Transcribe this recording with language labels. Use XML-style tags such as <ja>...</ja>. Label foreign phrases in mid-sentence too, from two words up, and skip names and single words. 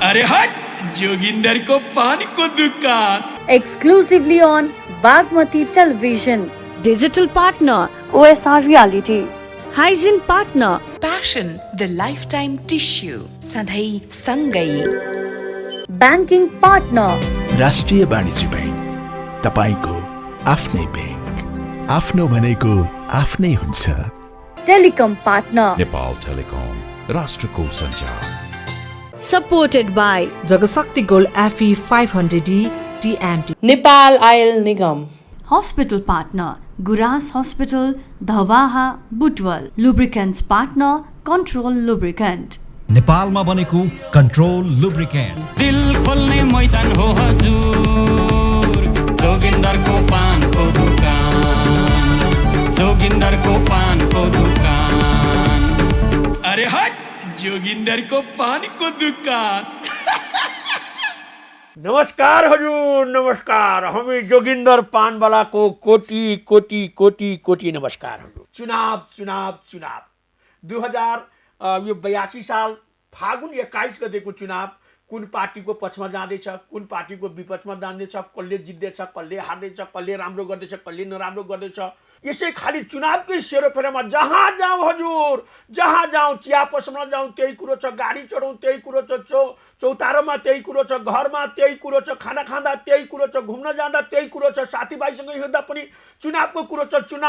<ne>अरे हट, जोगिंदर को पान को दुकान।</ne> <en>Exclusively on Bagmati Television. Digital partner, OSR Reality. Hygiene partner, Passion, the lifetime tissue.</en> <ne>सधैँ सँगै।</ne> <en>Banking partner.</en> <ne>राष्ट्रिय वाणिज्य बैंक, तपाईको आफ्नै बैंक, आफ्नो भनेको आफ्नै हुन्छ।</ne> <en>Telecom partner.</en> <ne>नेपाल टेलिकम, राष्ट्रको सञ्चार।</ne> <en>supported by Jagasakti Gold FE 500D TMT.</en> <ne>नेपाल आयल निगम।</ne> <en>Hospital partner, Guras Hospital, Dhavaha, Butwal. Lubricants partner, Control Lubricant.</en> <ne>नेपालमा बनेको कन्ट्रोल लुब्रिकेन्ट। दिल खोल्ने मैदान हो हजुर, जोगिंदरको पानको दुकान, जोगिंदरको पानको दुकान। अरे हट, जोगिंदरको पानको दुकान। नमस्कार हजुर, नमस्कार। हामी जोगिंदर पानवाला को कोटी कोटी कोटी कोटी नमस्कार हजुर। चुनाव 2082 साल फागुन 21 गतेको चुनाव कुन पार्टीको पक्षमा जाँदैछ, कुन पार्टीको विपक्षमा जाँदैछ, कसले जित्दैछ, कसले हार्दैछ, कसले राम्रो गर्दैछ, कसले नराम्रो गर्दैछ, यसै खाली चुनावकै सेरोफेरोमा जहाँ जाउँ हजुर, जहाँ जाउँ, चिया पसलमा जाउँ त्यही कुरो छ, गाडी चढौँ त्यही कुरो छ, चौतारोमा त्यही कुरो छ, घरमा त्यही कुरो छ, खाना खाँदा त्यही कुरो छ, घुम्न जाँदा त्यही कुरो छ, साथीभाइसँग हिँड्दा पनि चुनावको कुरो छ।</ne>